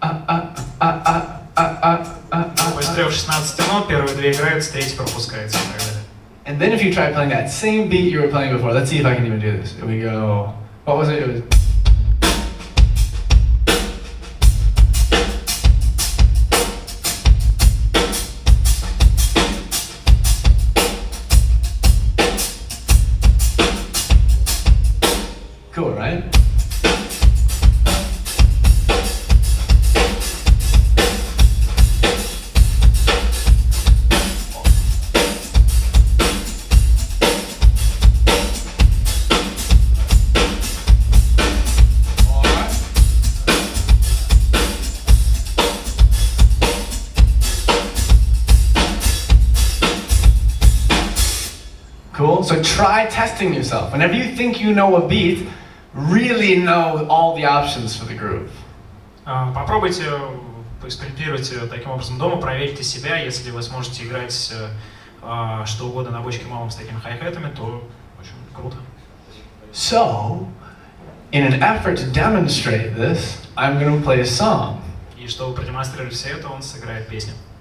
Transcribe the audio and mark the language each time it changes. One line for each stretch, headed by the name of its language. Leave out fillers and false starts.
Russian: Из 3-16 нот первые 2 играются, 3 пропускается и так далее.
English: And then if you try playing that same beat you were playing before, let's see if I can even do this. Here we go. What was it? It was. Cool, right? Cool. So try testing yourself. Whenever you think you know a beat, really know all the options for the groove.
Russian: Попробуйте поэкспериментируйте таким образом дома, проверьте себя. Если вы сможете играть что угодно на бочке малом с такими хай-хэтами, то очень круто.
English: So, in an effort to demonstrate this, I'm going to play a song.
Russian: И чтобы продемонстрировать все это, он сыграет песню.